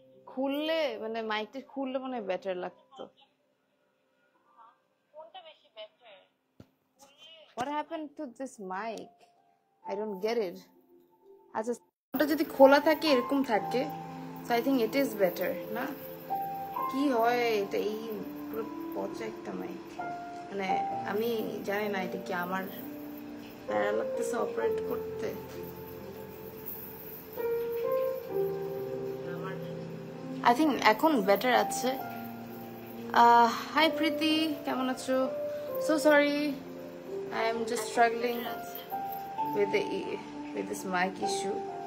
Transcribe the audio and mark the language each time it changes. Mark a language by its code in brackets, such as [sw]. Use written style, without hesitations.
[bn] খুললে মানে মাইকটা খুললে মানে বেটার লাগতো। [en] What happened to this mic? I don't get it. [bn] আচ্ছা সাউন্ডটা যদি খোলা থাকে এরকম থাকে, [en] so I think it is better, [bn] না? কি হয় এটা, এই পুরো পচা একটা মাইক, মানে আমি জানি না এটা কি আমার প্যারা লাগতেছে অপারেট করতে। [en] I think [bn] এখন বেটার আছে। হাই প্রীতি, কেমন আছো? [en] So sorry, I am just struggling with this mic issue.